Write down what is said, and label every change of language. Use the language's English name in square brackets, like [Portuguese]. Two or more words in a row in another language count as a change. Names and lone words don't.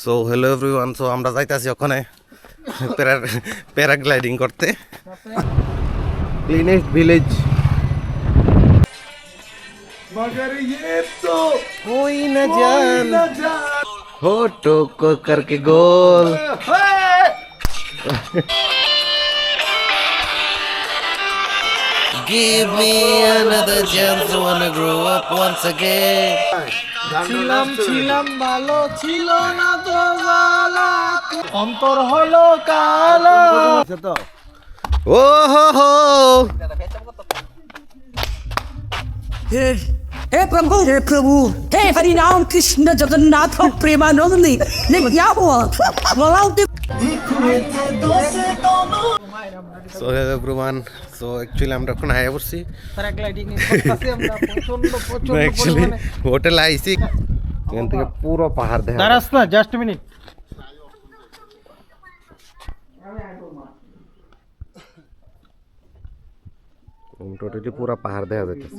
[English] so hello everyone, so [Bangla] আমরা যাইতাছি ওখানে প্যারাগ্লাইডিং করতে। [English] cleanest village. [Hindi] मगर ये तो कोई न जान होठों को करके गोल। [English] Give me another chance, I wanna grow up once again. [Bangla] ছিলাম ভালো ছিল না তো জালা অন্তর হলো কালো ও হো হো [Hindi] हे प्रभु हे हरि राम कृष्ण जगन्नाथ प्रेमानंदी ने क्या हुआ बोलाओ [English] so hello everyone, so actually [Bangla] আমরা এখন আয়া পড়ছি প্যারাগ্লাইডিং করতেছি আমরা প্রচন্ড অ্যাকচুয়ালি পরিমাণে হোটেলে আইছি। এখান থেকে পুরো পাহাড় দেখা যায়। দাঁড়াস না [English] just minute [Bangla] টোটালি পুরো পাহাড় দেখা যাচ্ছে।